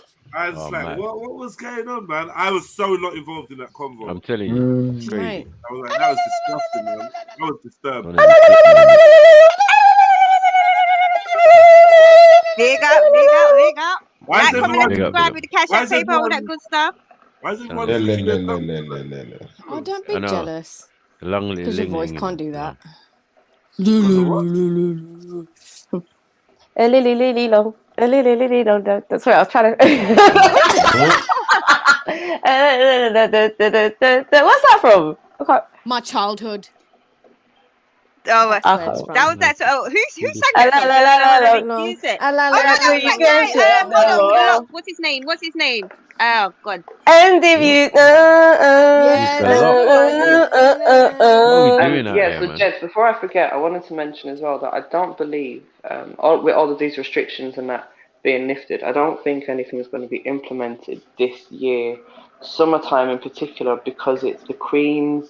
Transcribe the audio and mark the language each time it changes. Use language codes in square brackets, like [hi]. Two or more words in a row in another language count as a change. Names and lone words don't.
[en] I was like, what was going on, man? I was so not involved in that convo. I'm telling you, it's crazy. Right. I was like, that was disgusting, man. That was disturbing. Big up. Why is Like, comment, everyone- and subscribe with the cash Why app is paper, all everyone- that good stuff. Why is everyone Le, switching le, their le, thumb? le, le, le, le. Oh, don't I be know. jealous. Long Because your voice ling. can't do that. That's what I was trying to. What's that from? My childhood. Oh, That's where it's from. that was that. So, who sang La, that? la, la, la, la, la. Use it. La, la, Oh no, la, that was you that can guy. say no. What's his name? Oh God. And if you doing out yeah, there, so man? Jess, before I forget, I wanted to mention as well that I don't believe, with all of these restrictions and that being lifted, I don't think anything is going to be implemented this year, summertime in particular, because it's the Queen's.